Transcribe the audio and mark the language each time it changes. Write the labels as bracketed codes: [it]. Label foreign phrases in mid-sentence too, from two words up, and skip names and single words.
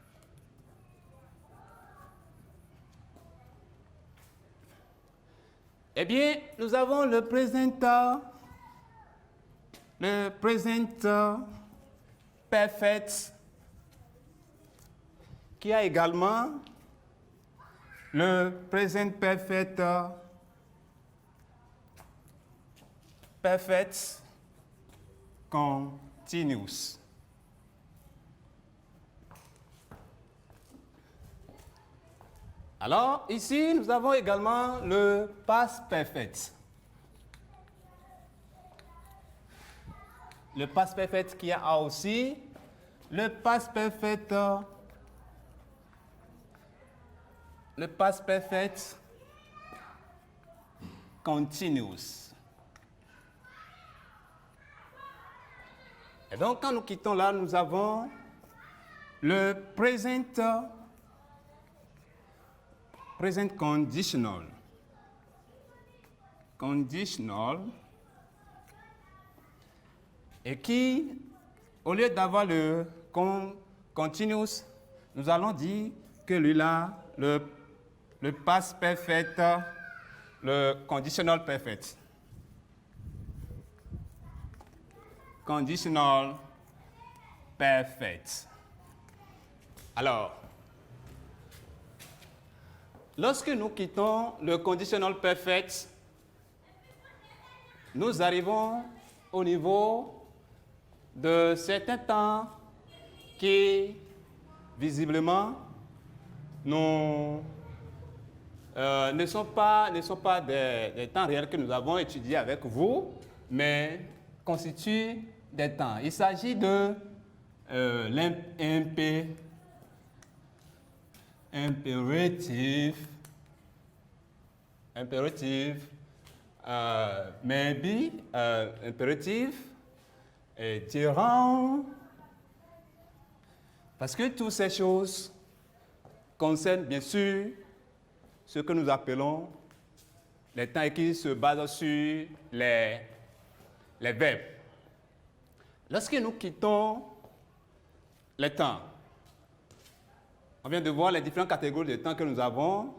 [fr] Eh bien, nous avons le [en] present perfect [fr] qui a également le [en] present perfect continuous. [fr] Alors, ici, nous avons également le [en] past perfect. [fr] Le [en] past perfect [fr] qui a aussi le [en] past perfect continuous. [fr] Et donc, quand nous quittons là, nous avons le [en] present conditional. [fr] Et qui au lieu d'avoir le continuous, nous allons dire que lui-là, le [en] past perfect, [fr] le [en] conditional perfect. Conditional perfect. [fr] Alors, lorsque nous quittons le [en] conditional perfect, [fr] nous arrivons au niveau de certains temps qui, visiblement, ne sont pas des temps réels que nous avons étudiés avec vous, mais constituent des temps. Il s'agit de [en] imperative, maybe, imperative, [fr] et diront, parce que toutes ces choses concernent bien sûr ce que nous appelons les temps qui se basent sur les verbes. Lorsque nous quittons les temps, on vient de voir les différentes catégories de temps que nous avons.